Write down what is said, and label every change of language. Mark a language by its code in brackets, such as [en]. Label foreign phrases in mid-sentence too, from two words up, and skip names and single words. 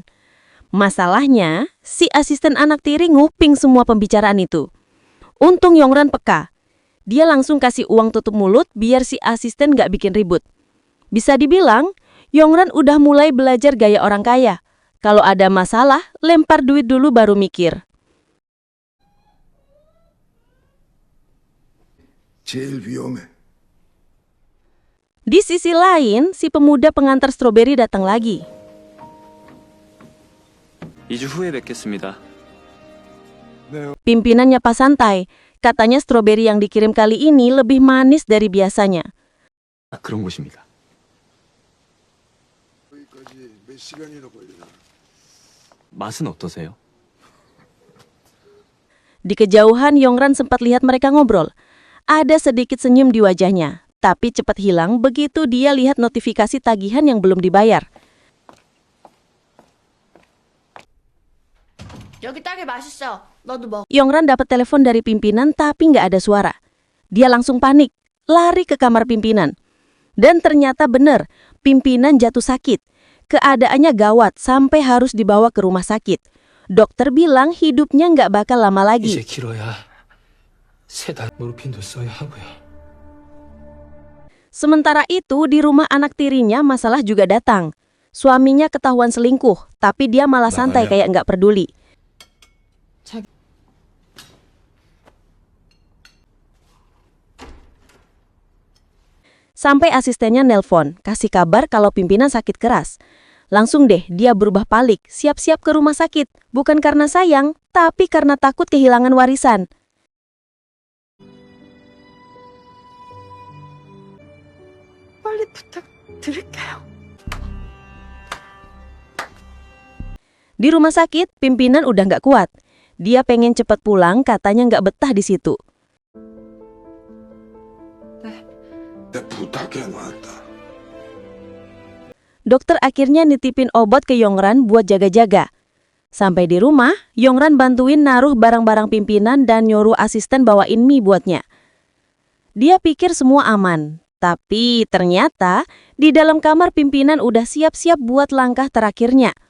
[id] Masalahnya, si asisten anak tiri nguping semua pembicaraan itu. Untung Yongran peka. Dia langsung kasih uang tutup mulut biar si asisten gak bikin ribut. Bisa dibilang, Yongran udah mulai belajar gaya orang kaya. Kalau ada masalah, lempar duit dulu baru mikir. [ko] 제일 위험해. [id] Di sisi lain, si pemuda pengantar stroberi datang lagi. [ko] 2주 후에 뵙겠습니다. [id] Pimpinan nyapa santai. Katanya stroberi yang dikirim kali ini lebih manis dari biasanya. [ko] 그런 곳입니다. 여기까지 몇 시간이나 걸리나? 맛은 어떠세요? [id] Di kejauhan, Yongran sempat lihat mereka ngobrol. Ada sedikit senyum di wajahnya, tapi cepat hilang begitu dia lihat notifikasi tagihan yang belum dibayar. [ko] 여기 딸기 맛있어. 너도 먹어. [id] Yongran dapat telepon dari pimpinan tapi nggak ada suara. Dia langsung panik, lari ke kamar pimpinan. Dan ternyata benar, pimpinan jatuh sakit. Keadaannya gawat sampai harus dibawa ke rumah sakit. Dokter bilang hidupnya nggak bakal lama lagi. [ko] 이제 길어야 3달 모르핀도 써야 하고요. [id] Sementara itu, di rumah anak tirinya masalah juga datang. Suaminya ketahuan selingkuh, tapi dia malah santai kayak nggak peduli. Sampai asistennya nelpon, kasih kabar kalau pimpinan sakit keras. Langsung deh, dia berubah balik, siap-siap ke rumah sakit. Bukan karena sayang, tapi karena takut kehilangan warisan. [ko] 빨리 부탁드릴게요. [id] Di rumah sakit, pimpinan udah nggak kuat. Dia pengen cepat pulang, katanya nggak betah di situ. [ko] 내 부탁해 놨다. [id] Dokter akhirnya nitipin obat ke Yongran buat jaga-jaga. Sampai di rumah, Yongran bantuin naruh barang-barang pimpinan dan nyuruh asisten bawain mie buatnya. Dia pikir semua aman, tapi ternyata di dalam kamar pimpinan udah siap-siap buat langkah terakhirnya.